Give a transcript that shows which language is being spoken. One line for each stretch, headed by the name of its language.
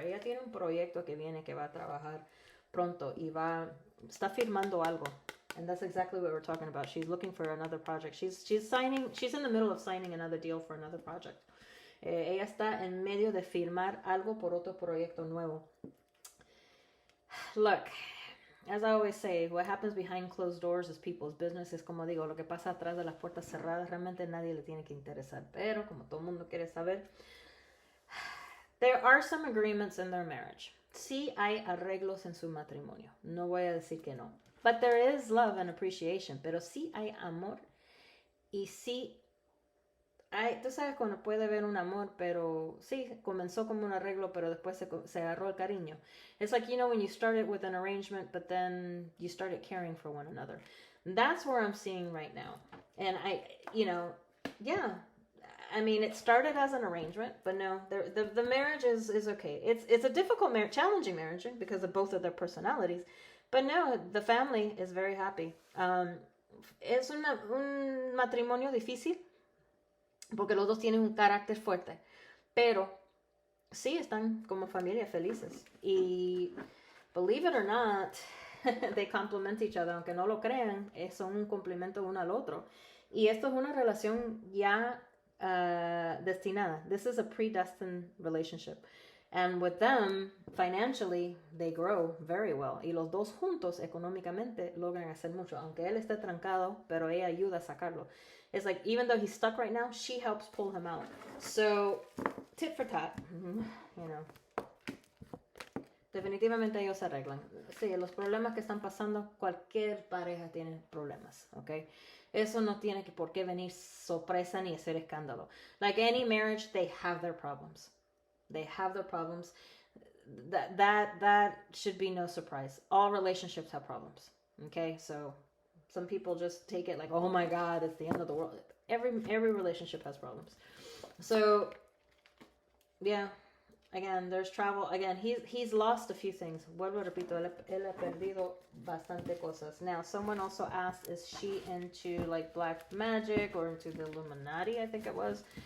Spanish: Ella tiene un proyecto que viene que va a trabajar pronto y está firmando algo.
English: And that's exactly what we're talking about. She's looking for another project. She's in the middle of signing another deal for another project.
Spanish: Ella está en medio de firmar algo por otro proyecto nuevo.
English: Look, as I always say, what happens behind closed doors is people's business.
Spanish: Es como digo, lo que pasa atrás de las puertas cerradas realmente nadie le tiene que interesar. Pero como todo el mundo quiere saber,
English: there are some agreements in their marriage.
Spanish: Sí hay arreglos en su matrimonio. No voy a decir que no.
English: But there is love and appreciation.
Spanish: Pero sí hay amor. Y sí hay, tú sabes cuando puede haber un amor, pero sí, comenzó como un arreglo, pero después se agarró el cariño.
English: It's like, you know, when you started with an arrangement, but then you started caring for one another. That's where I'm seeing right now. And yeah, I mean, it started as an arrangement, but no, the marriage is okay. It's a difficult marriage, challenging marriage because of both of their personalities. But no, the family is very happy.
Spanish: Es un matrimonio difícil porque los dos tienen un carácter fuerte, pero sí están como familia felices. Y
English: believe it or not, they complement each other,
Spanish: aunque no lo crean, son un complemento uno al otro. Y esto es una relación ya destinada.
English: This is a predestined relationship. And with them, financially, they grow very well.
Spanish: Y los dos juntos, económicamente, logran hacer mucho. Aunque él esté trancado, pero ella ayuda a sacarlo.
English: It's like, even though he's stuck right now, she helps pull him out. So, tit for tat, you know.
Spanish: Definitivamente ellos se arreglan. Sí, los problemas que están pasando, cualquier pareja tiene problemas, ¿ok? Eso no tiene que por qué venir sorpresa ni hacer escándalo.
English: Like any marriage, they have their problems. They have their problems. That should be no surprise. All relationships have problems. Okay, so some people just take it like, oh my God, it's the end of the world. Every relationship has problems. So yeah, again, there's travel. Again, he's lost a few things.
Spanish: Vuelvo repito, él ha perdido bastante cosas.
English: Now, someone also asked, is she into like black magic or into the Illuminati? I think it was.